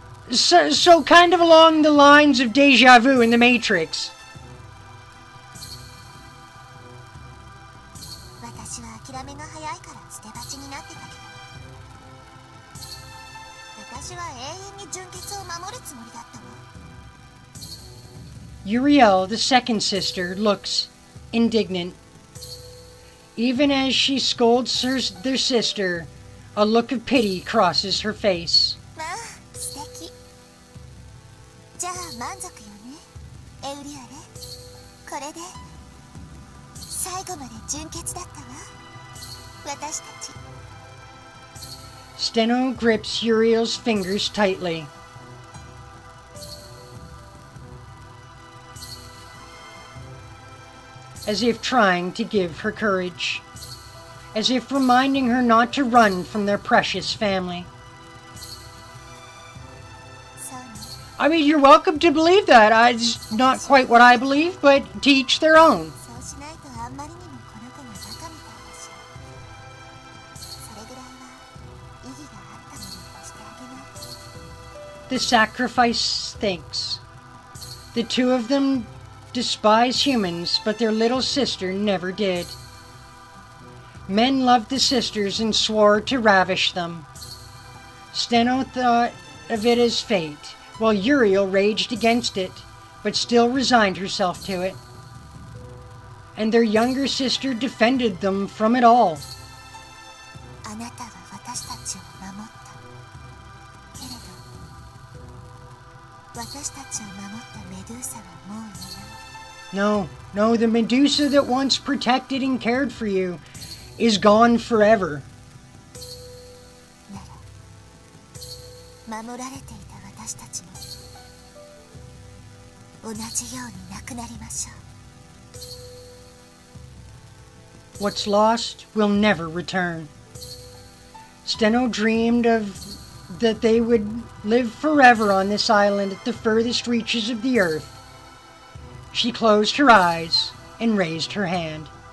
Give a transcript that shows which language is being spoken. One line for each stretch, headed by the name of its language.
English: So kind of along the lines of deja vu in The Matrix.
Japanese: 私は諦めが早いから捨て鉢になってたけど、私は永遠に純潔を守るつもりだったわ。
English: Uriel, the second sister, looks indignant. Even as she scolds their sister, a look of pity crosses her face.
Japanese: まあ素敵。じゃあ満足よね、エウリアレ。これで最後まで純潔だったわ、私たち。
English: Steno grips Uriel's fingers tightly. As if trying to give her courage. As if reminding her not to run from their precious family.
Japanese: そうね。
English: I mean, you're welcome to believe that. It's not quite what I believe, but to each their own.
Japanese: そうしないとあんまりにもこの子がバカみたいだし、それぐらいは意義があったものにしてあげないと。
English: The sacrifice thinks. The two of them despise humans, but their little sister never did. Men loved the sisters and swore to ravish them. Steno thought of it as fate, while Uriel raged against it, but still resigned herself to it. And their younger sister defended them from it all.
Japanese: あなたは私たちを守った。けれど、私たちを守ったメドゥーサはもういない。
English: No, the Medusa that once protected and cared for you is gone forever.
Japanese: なら、守られていた私たちも同じようになくなりましょう。
English: What's lost will never return. Steno dreamed of that they would live forever on this island at the furthest reaches of the earth. She closed her eyes and raised her hand.